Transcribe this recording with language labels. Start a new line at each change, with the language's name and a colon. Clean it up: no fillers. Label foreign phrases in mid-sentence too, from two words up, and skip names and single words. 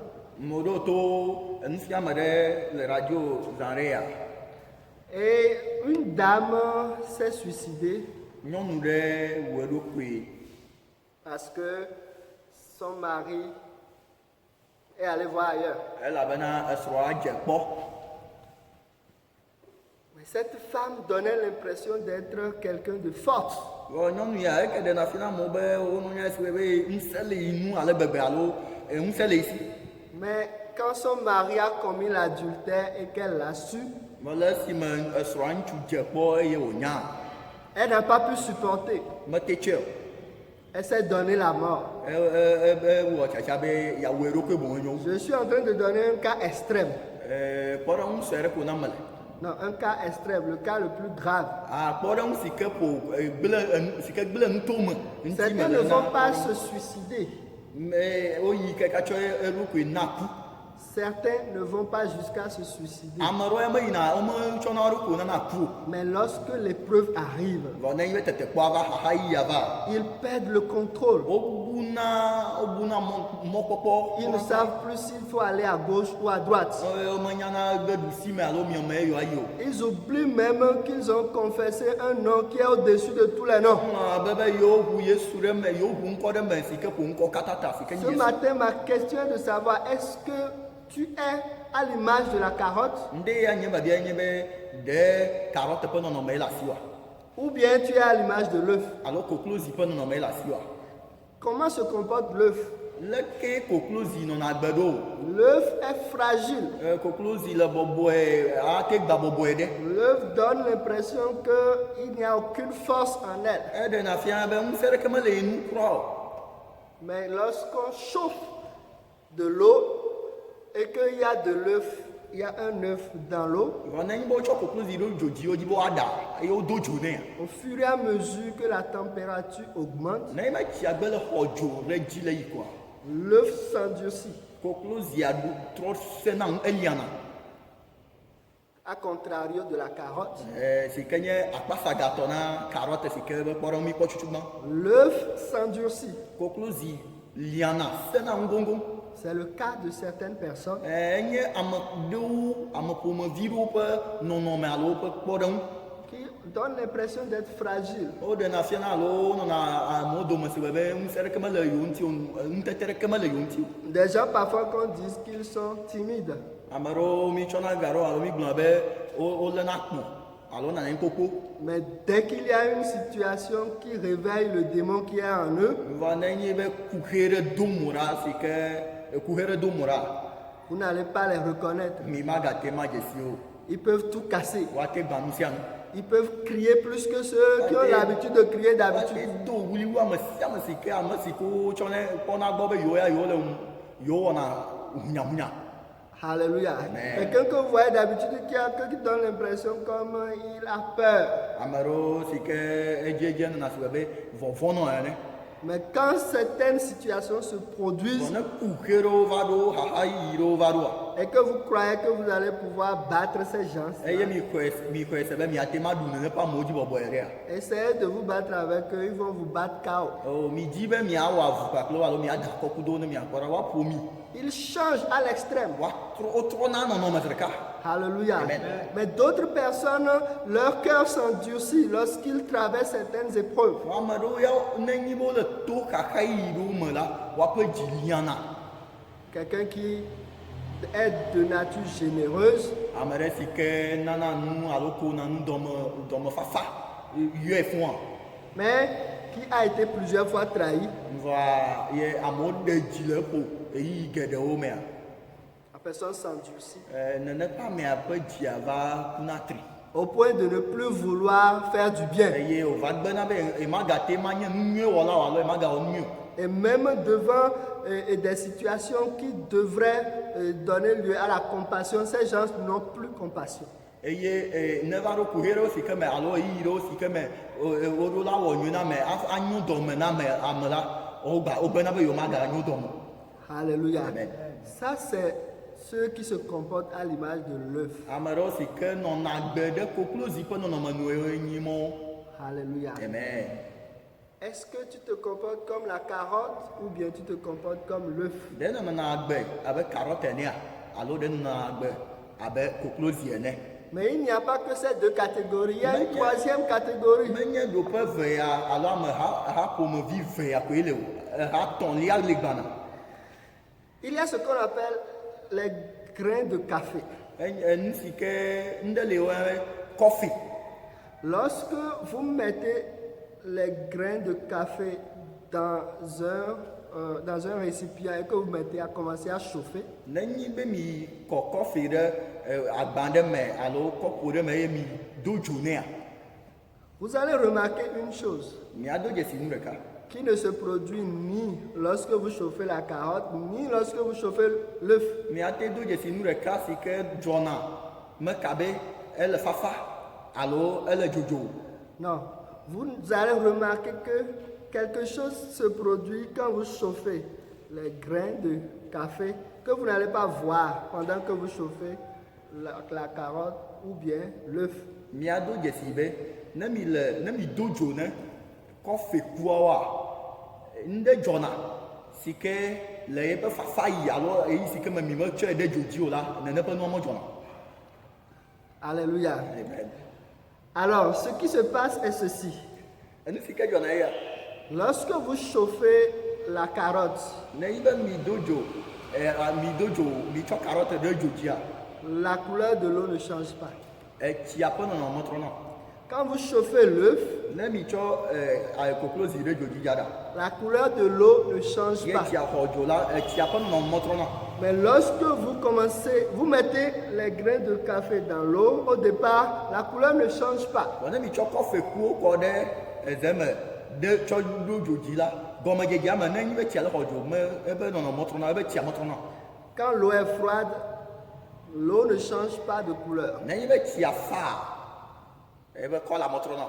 Ewe: Mo ɖo to nufiame ɖe le radio zã ɖe ya.
French: Et une dame s'est suicidée
Ewe: Nyɔnu ɖe wɔ eɖokui
French: parce que son mari est allé voir ailleurs.
Ewe: elabena esrɔ̃a dze kpɔ.
French: Mais cette femme donnait l'impression d'être quelqu'un de forte.
Ewe: Vɔ nyɔnu ya eke ɖena fi na amewo be wonɔ nya esi be ŋusẽ le yi nu ale gbegbe alo ŋusẽ le yi si.
French: Mais quand son mari a commis l'adultère et qu'elle l'a su,
Ewe: Me le esime esrɔ̃a ŋutsu dze kpɔ eye wònya.
French: elle n'a pas pu supporter.
Ewe: Mete tse o.
French: Elle s'est donné la mort.
Ewe: Ewɔ tsatsa be yeawo eɖokui boŋ nyo.
French: Je suis en train de donner un cas extrême.
Ewe: Kpɔɖeŋu sue ɖe ko na me le.
French: Non, un cas extrême, le cas le plus grave.
Ewe: Kpɔɖeŋu si ke gblẽ nutome.
French: Certains ne vont pas se suicider.
Ewe: Woyi kaka tsɔ eɖokui na ku.
French: Certains ne vont pas jusqu'à se suicider.
Ewe: Ame ɖewo ya meyina wometsɔna wo ɖokui nana ku o.
French: Mais lorsque l'épreuve arrive,
Ewe: Vɔ ne nyi be tetekpɔa va xaxa yi ya va.
French: ils perdent le contrôle.
Ewe: Wobuna mɔkpɔkpɔ.
French: Ils ne savent plus s'il faut aller à gauche ou à droite.
Ewe: Womenyana be ɖusi me alo miame ye yewoayi o.
French: Ils oublient même qu'ils ont confessé un nom qui est au-dessus de tous les noms.
Ewe: Be yewoʋu Yesu ɖe me, yewoʋu ŋkɔ ɖe me si ke ƒo ŋkɔ katã ta si ke nye
French: Ce
Ewe: Yesu.
French: matin, ma question est de savoir est-ce que tu es à l'image de la carotte
Ewe: Nde ya nye babia nye be ɖe carotte ƒe nɔnɔme ye le asi wa
French: ou bien tu es à l'image de l'œuf.
Ewe: alo koklozi ƒe nɔnɔme ye le asi wa.
French: Comment se comporte l'œuf?
Ewe: Leke koklozi nɔna gbe ɖo?
French: L'œuf est fragile.
Ewe: Koklozi le bɔbɔe, ate gba bɔbɔe ɖe.
French: L'œuf donne l'impression qu'il n'y a aucune force en elle.
Ewe: Eɖena fia be ŋusẽ ɖeke mele ye nu kura o.
French: Mais lorsqu'on chauffe de l'eau et qu'il y a de l'œuf, il y a un œuf dans l'eau,
Ewe: Vɔ ne nyi be wotsɔ koklozi ɖo dzo dzi wodzi be woaɖa eye wodo dzo nɛ.
French: au fur et à mesure que la température augmente,
Ewe: Ne ma tsia gbe le xɔ dzo ɖe dzi le yi koa,
French: l'œuf s'endurcit.
Ewe: koklozia trɔ sena ŋu eliana.
French: à contrario de la carotte.
Ewe: Si que nye akpasagatɔ na carotte si ke be kpɔɖeŋu mi kpɔ tsutsugbã.
French: L'œuf s'endurcit.
Ewe: Koklozi liana sena ŋgoŋgoŋ.
French: C'est le cas de certaines personnes
Ewe: Enye ame ɖewo, ame ƒomevi ɖewo ƒe nɔnɔme alo woƒe kpɔɖeŋu.
French: qui donnent l'impression d'être fragiles.
Ewe: Woɖena fia na alo wonɔna amewo dome si be ŋusẽ ɖeke mele yewo ŋuti o, ŋutete ɖeke mele yewo ŋuti o.
French: Des gens parfois qu'on dise qu'ils sont timides.
Ewe: Ame ɖewo mi tsɔna ga ɖewo alo mi gblɔna be woléna kpo alo nana kpokpo.
French: Mais dès qu'il y a une situation qui réveille le démon qui est en eux,
Ewe: Va nenye be kuxe ɖe dom ɖa si ke kuxe ɖe dom ɖa.
French: vous n'allez pas les reconnaître.
Ewe: Mi magate ma dzesi o.
French: Ils peuvent tout casser.
Ewe: Woate gba nu sia nu.
French: Ils peuvent crier plus que ceux qui ont l'habitude de crier d'habitude.
Ewe: Woate do wuliwu ame sia ame si ke ame si ko tsɔnɛ kpɔna gbɔ be yewo ya yewo le yewo wɔna hunyahunya.
French: Alléluia.
Ewe: Amen.
French: Quelqu'un que vous voyez d'habitude qui donne l'impression comme il a peur.
Ewe: Ame ɖewo si ke edze nana si be vɔvɔ nɔ ene.
French: Mais quand certaines situations se produisent
Ewe: Ne kuxe ɖewo va ɖo haha yi ɖewo va ɖoa.
French: et que vous croyez que vous allez pouvoir battre ces gens,
Ewe: Eye mi xɔe se be miate ma ɖu nene ƒe amewo dzi bɔbɔe ɖea.
French: essayez de vous battre avec eux, ils vont vous battre KO.
Ewe: O mi di be miawɔ avu kpakple wo alo miada kɔkudowo ne miakpɔ ɖa woaƒo mi.
French: Ils changent à l'extrême.
Ewe: Wotrɔna nɔnɔme ɖeka.
French: Alléluia.
Ewe: Amen.
French: Mais d'autres personnes, leur cœur s'endurcit lorsqu'ils traversent certaines épreuves.
Ewe: Ame ɖewo ya nenyi be wole to xaxa yi ɖewo me la, woaƒe dzi liana.
French: Quelqu'un qui est de nature généreuse,
Ewe: Ame ɖe si ke nana nu alo ko na nu dɔmefafa yɔe fũa.
French: mais qui a été plusieurs fois trahi,
Ewe: Va ye amewo ɖe dzi le ƒo eyi geɖewo mea.
French: la personne s'endurcit
Ewe: Nene ƒe amea ƒe dzia va kuna tri.
French: au point de ne plus vouloir faire du bien.
Ewe: Eye wòva gbena be emagate ma nye nu nyuie wɔla o alo emagawɔ nu nyuie o.
French: Et même devant des situations qui devraient donner lieu à la compassion, ces gens n'ont plus compassion.
Ewe: Eye ne va ɖo kuxe ɖewo si ke me alo eyi ɖewo si ke me woɖo la wɔ nyuie na me anyo dɔme na ame la wogbena be yewo maganyo dɔme.
French: Alléluia.
Ewe: Amen.
French: Ça, c'est ceux qui se comportent à l'image de l'œuf.
Ewe: Ame ɖewo si ke nɔna gbe ɖe koklozi ƒe nɔnɔmenuwo nyi mɔ.
French: Alléluia.
Ewe: Amen.
French: Est-ce que tu te comportes comme la carotte ou bien tu te comportes comme l'œuf?
Ewe: Ɖe nɔnɔna gbe abe carotte enea alo ɖe nɔnɔna gbe abe koklozi ene.
French: Mais il n'y a pas que ces deux catégories. Il y a une troisième catégorie.
Ewe: Menye ɖoƒe vea alo ameha ƒomevi vea koe le o. Ha tɔ̃lia le gbana.
French: Il y a ce qu'on appelle les grains de café.
Ewe: Nu si ke ŋɖe le wo kɔfi.
French: Lorsque vous mettez les grains de café dans un récipient et que vous mettez à commencer à chauffer,
Ewe: Nenyi be mi kɔ kɔfi ɖe agba ɖe me alo kɔpo ɖe me eye mi do dzo nea,
French: vous allez remarquer une chose
Ewe: miado dzesi nu ɖeka.
French: qui ne se produit ni lorsque vous chauffez la carotte, ni lorsque vous chauffez l'œuf.
Ewe: Miate do dzesi nu ɖeka si ke dzɔna meka be ele fafa alo ele dzodzo.
French: Non, vous allez remarquer que quelque chose se produit quand vous chauffez les grains de café que vous n'allez pas voir pendant que vous chauffez la carotte ou bien l'œuf.
Ewe: Miado dzesi be ne mi do dzo ne kɔfi kuawoa ŋɖe dzɔna si ke le yeƒe fafa yi alo eyi si ke me mi metsɔe ɖe dzo dzi o la nene ƒe nua me dzɔna.
French: Alléluia.
Ewe: Amen.
French: Alors, ce qui se passe est ceci.
Ewe: Enu si ke dzɔna eya.
French: Lorsque vous chauffez la carotte,
Ewe: Ne yi be mi do dzo mi tsɔ carotte ɖe dzo dzia,
French: la couleur de l'eau ne change pas.
Ewe: etsia ƒe nɔnɔme trɔna.
French: Quand vous chauffez l'œuf,
Ewe: Ne mi tsɔ koklozi ɖe dzo dzi dza ɖa,
French: la couleur de l'eau ne change
Ewe: ye
French: pas.
Ewe: tsia xɔ dzo la etsia ƒe nɔnɔme trɔna.
French: Mais lorsque vous mettez les grains de café dans l'eau, au départ, la couleur ne change pas.
Ewe: Ne mi tsɔ kɔfi kuwo kɔ ɖe eze me ɖe tsɔ ɖo dzo dzi la, gɔmedzedzea me ne nyi be tsia le xɔ dzo me ebe nɔnɔme trɔna ebe tsia me trɔna.
French: Quand l'eau est froide, l'eau ne change pas de couleur.
Ewe: Ne nyi be tsia fa ebe kɔla me trɔna.